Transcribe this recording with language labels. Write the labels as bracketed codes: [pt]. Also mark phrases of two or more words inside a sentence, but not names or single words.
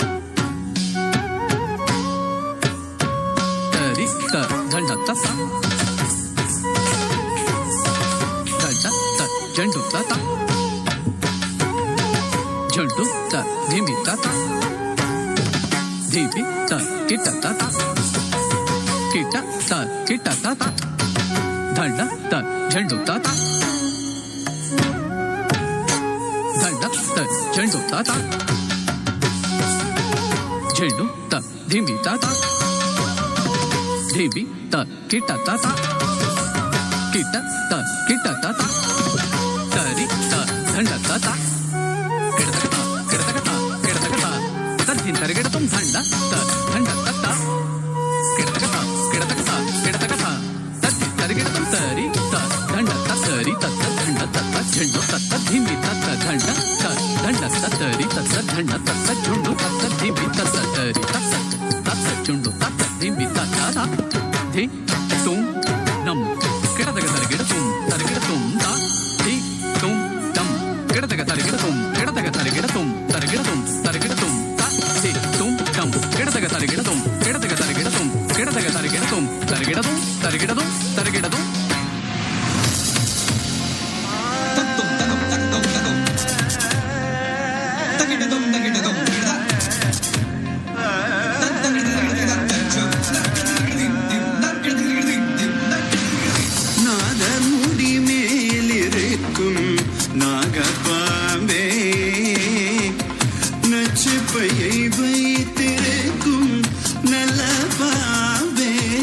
[ta] tarikta dhandatta ta dhandatta jandutta ta jandutta dhimitta ta dhimitta kitta ta kitta ta dhandatta jandutta ta dhandatta jandutta ta jandutta dhimitta ta dhimitta kitta ta kitta ta tarikta dhandatta ta తరిగెడతం దండ దండ తత్త కిడతకత కిడతకత కిడతకత తత్తి తరిగెడతం తరి దండ తరి తత్త దండ తత్త జండు తత్త ధిమి తత్త దండ దండ తరి తత్త దండ తత్త జుండు తత్త ధిమి తత్త తరి తత్త తత్త జుండు తత్త ధిమి తత్త ధి తుం నం కిడతక తరిగెడతం తరిగెడతం దా ధి తుం నం కిడతక తరిగెడతం కిడతక తరిగెడతం తరిగెడతం తరిగెడతం கிடதக தருகிடதும் கிடதக தருகிடதும் கிடதக தருகிடதும் தருகிடதும் தருகிடதும் தருகிடதும் தத்தும் தகம் தகம் தகம் தகிடதும் தகிடதும் நாதர் முடி மேலிருக்கும் நாகப்பாம்பே நச்சுப்பையை வைத்திருக்கும் நல்ல பாம்பே